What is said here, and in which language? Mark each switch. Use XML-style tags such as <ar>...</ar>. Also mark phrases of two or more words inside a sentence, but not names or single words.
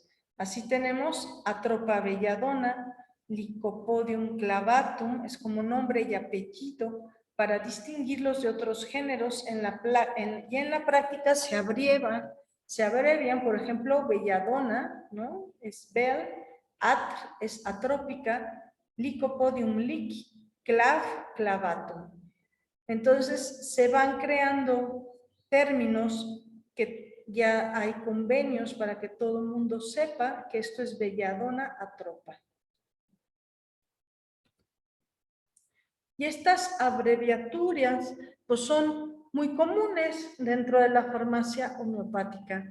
<es>Así tenemos Atropa belladona, Lycopodium clavatum, es como nombre y apellido, para distinguirlos de otros géneros y en la práctica se abrevian, por ejemplo, belladona, ¿no? Es bel, atr es atrópica, Lycopodium lic, clavatum. Entonces se van creando términos que ya hay convenios para que todo el mundo sepa que esto es belladona atropa. Y estas abreviaturas pues son muy comunes dentro de la farmacia homeopática.</es>